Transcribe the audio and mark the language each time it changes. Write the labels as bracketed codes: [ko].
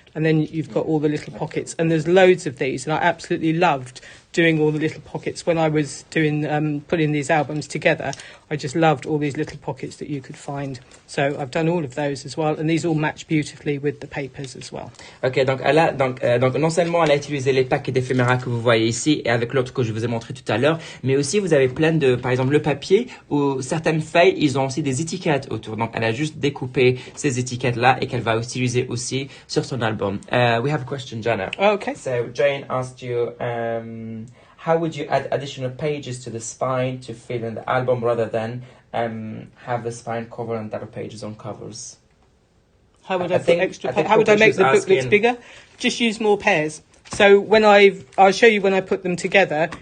[en] And then you've got all the little pockets. And there's loads of these. And I absolutely loved doing all the little pockets when I was doing putting these albums together. I just loved all these little pockets that you could find. So I've done all of those as well, and these all match beautifully with the papers as well. [fr] Ok, donc non seulement elle a utilisé les paquets d'éphéméra que vous voyez ici et avec l'autre que je vous ai montré tout à l'heure, mais aussi vous avez plein de, par exemple le papier ou certaines feuilles, ils ont aussi des étiquettes autour. Donc elle a juste découpé ces étiquettes là et qu'elle va utiliser aussi sur son album. [en] We have a question, Jana. Oh, okay. So Jane asked you, how would you add additional pages to the spine to fill in the album rather than have the spine cover and other pages on covers? How would I put extra? How would I make the booklets bigger? Just use more pairs. So when I'll show you when I put them together.